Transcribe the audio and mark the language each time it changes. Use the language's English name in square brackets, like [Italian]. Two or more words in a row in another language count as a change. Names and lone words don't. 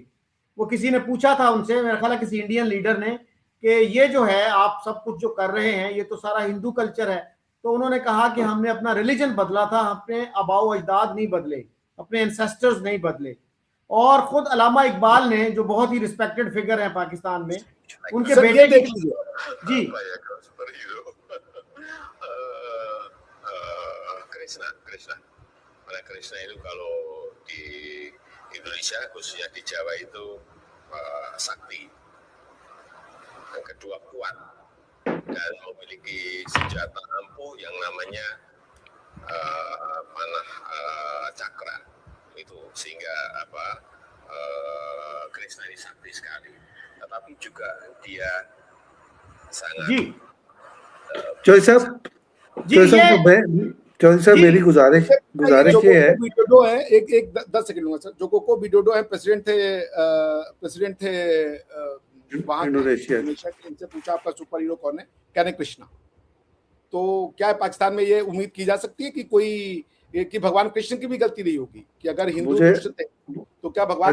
[Urdu] وہ کسی نے پوچھا تھا ان سے، میرا خیال ہے کسی [English] Indian leader [Urdu] نے، کہ یہ جو ہے آپ سب کچھ جو کر رہے ہیں یہ تو سارا [English] Hindu culture [Urdu] ہے. تو انہوں نے کہا کہ ہم نے اپنا ریلیجن بدلا تھا، اپنے آباؤ اجداد نہیں بدلے، اپنے اینسسٹرز نہیں بدلے. اور خود علامہ اقبال نے، جو بہت ہی [English] respected figure [Urdu] ہے پاکستان میں، ان کے بیٹے دیکھ لیجیے جی [Indonesian] Krishna itu kalau di Indonesia khususnya di Jawa itu sakti, yang kedua kuat dan memiliki senjata ampuh yang namanya panah cakra itu, sehingga Krishna ini sakti sekali, tetapi juga dia sangat [Urdu] چودھری صاحب میری گزارش یہ ہے, ویدودو ہے، ایک 10 سیکنڈ لوں گا سر۔ جوکوکو ویدودو ہے، پریزیڈنٹ تھے وہاں انڈونیشیا کے. ان سے پوچھا آپ کا [English] super hero [Urdu] کون ہے، کہنے کرشنا۔ تو کیا پاکستان میں یہ امید کی جا سکتی ہے کہ کوئی کہ بھگوان کرشن کی بھی غلطی نہیں ہوگی کہ اگر ہندو دشٹ تھے تو کیا بھگوان